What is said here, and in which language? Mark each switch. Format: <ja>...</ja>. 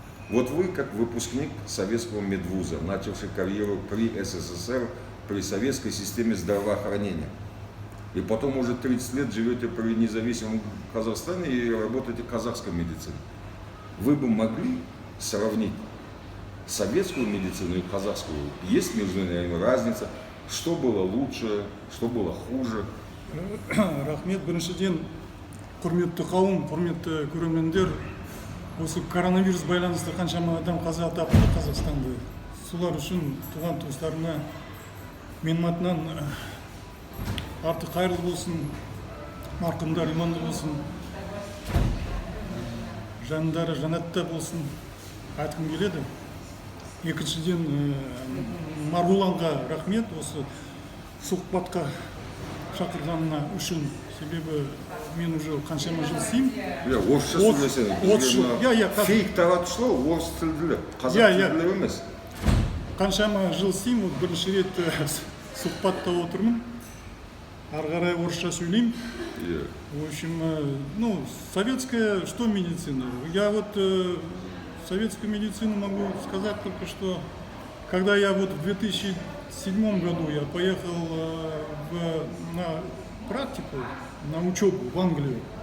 <ru>Вот вы, как выпускник советского медвуза, начавший карьеру при СССР, при советской системе здравоохранения, и потом уже 30 лет живете при независимом Казахстане и работаете в казахской медицине. Вы бы могли сравнить советскую медицину и казахскую? Есть между ними разница? Что было лучше, что было хуже?</ru> <kk>Рахмет, біріншіден, құрметті қауым, құрметті көрермендер, осы коронавирус байланысты қаншама адам қаза тапты Қазақстанда. Солар үшін туған туыстарына менің атымнан арты қайырлы болсын, марқұмдар иманды болсын, жандары жанатта болсын айтқым келеді. Екіншіден, Марғұланға рахмет осы сұхбатқа шақырғанына үшін, себебі мен</kk> <ru>уже</ru> <kk>қаншама жыл істеймін. Орысша сөйлесеңіз. Фейк таратушылар орыс тілділер, қазақ тілділер емес. Қаншама жыл істеймін, бірінші рет сұхбатта отырмын. Ары қарай орысша сөйлеймін.</kk> <ru>В общем, советская, что медицина? Я советскую медицину могу сказать только, что когда я в 2007 году я поехал на практику, на учебу в Англию,</ru>